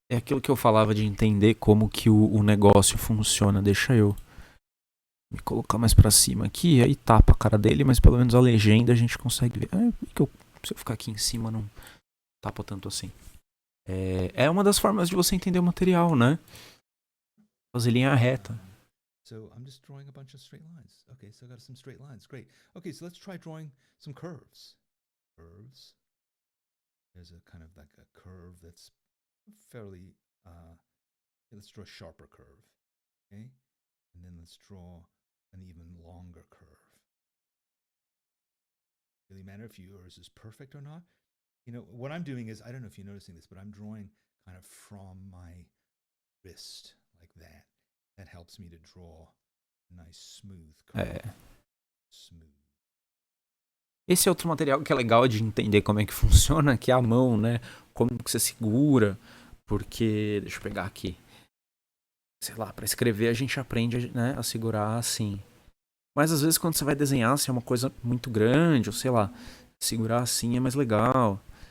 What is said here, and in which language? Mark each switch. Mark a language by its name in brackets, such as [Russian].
[Portuguese] É aquilo que eu falava de entender como que o negócio funciona. Deixa eu me colocar mais pra cima aqui, aí tapa a cara dele, mas pelo menos a legenda a gente consegue ver. Se eu ficar aqui em cima não tapa tanto assim. É uma das formas de você entender o material, né? Fazer linha reta. [English] So I'm just drawing a bunch of straight lines. Okay, so I got some straight lines. Great. Okay, so let's try drawing some curves. There's a kind of like a curve that's fairly, let's draw a sharper curve. Okay? And then let's draw an even longer curve. Really matter if yours is perfect or not. What I'm doing is, I don't know if you're noticing this, but I'm drawing kind of from my wrist like that. That helps me to draw a nice smooth curve. Smooth. [Portuguese] Esse é outro material que é legal de entender como é que funciona, que é a mão, né? Como que você segura, porque... Deixa eu pegar aqui. Sei lá, pra escrever a gente aprende, né, a segurar assim. Mas às vezes quando você vai desenhar, se é uma coisa muito grande, ou sei lá, segurar assim é mais legal.